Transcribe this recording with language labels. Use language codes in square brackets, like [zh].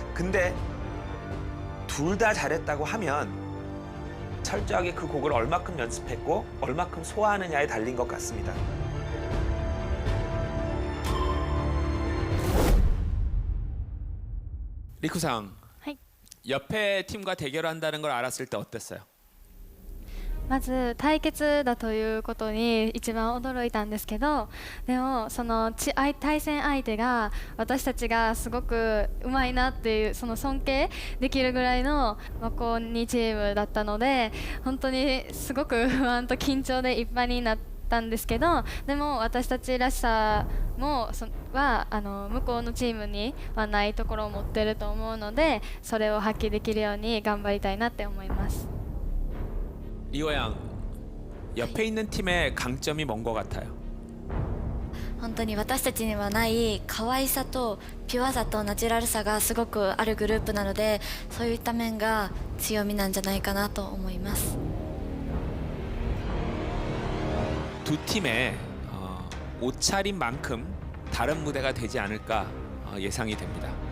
[ko] 근데 둘 다 잘했다고 하면 철저하게 그 곡을 얼마큼 연습했고 얼마큼 소화하느냐에 달린 것 같습니다. 리쿠상, 옆에 팀과 대결한다는 걸 알았을 때 어땠어요? [ja] まず対決だということに一番驚いたんですけど、でもその対戦相手が私たちがすごくうまいなっていうその尊敬できるぐらいのマコニチームだったので、本当にすごく不安と緊張でいっぱいになったんですけど、でも私たちらしさもは向こうのチームにはないところを持ってると思うので、それを発揮できるように頑張りたいなって思います。 [ko] 리오양, 옆에 있는 팀의 강점이 뭔 것 같아요? [ja] 本当に私たちにはない可愛さとピュアさとナチュラルさがすごくあるグループなので、そういった面が強みなんじゃないかなと思います。 [ko] 두 팀의 옷차림만큼 다른 무대가 되지 않을까 예상이 됩니다.